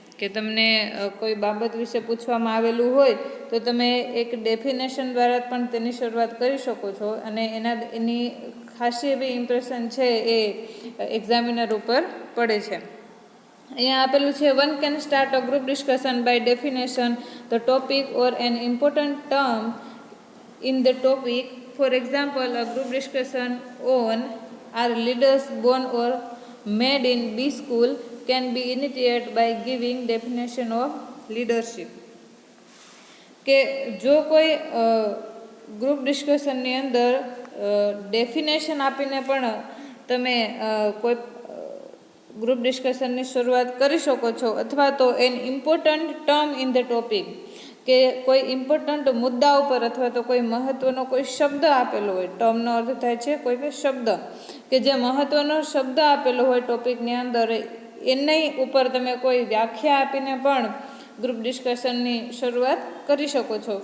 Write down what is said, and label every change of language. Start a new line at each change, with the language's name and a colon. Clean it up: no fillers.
Gujarati: કે તમને કોઈ બાબત વિશે પૂછવામાં આવેલું હોય તો તમે એક ડેફિનેશન દ્વારા પણ તેની શરૂઆત કરી શકો છો અને એની ખાસી એવી ઇમ્પ્રેશન છે એ એક્ઝામિનર ઉપર પડે છે. અહીંયા આપેલું છે,
English: One can start a group discussion by definition the topic or an important term in the topic. For example, a group discussion on are leaders born or made in B school can be initiated by giving definition of leadership.
Gujarati: કે જો કોઈ group ડિસ્કશનની અંદર definition આપીને પણ તમે કોઈ group ડિસ્કશનની શરૂઆત કરી શકો છો, અથવા તો
English: An important term in the topic.
Gujarati: કે કોઈ ઇમ્પોર્ટન્ટ મુદ્દા ઉપર અથવા તો કોઈ મહત્ત્વનો કોઈ શબ્દ આપેલો હોય, ટર્મનો અર્થ થાય છે કોઈ બી શબ્દ, કે જે મહત્ત્વનો શબ્દ આપેલો હોય ટોપિકની અંદર, એની ઉપર તમે કોઈ વ્યાખ્યા આપીને પણ ગ્રુપ ડિસ્કશનની શરૂઆત કરી શકો છો.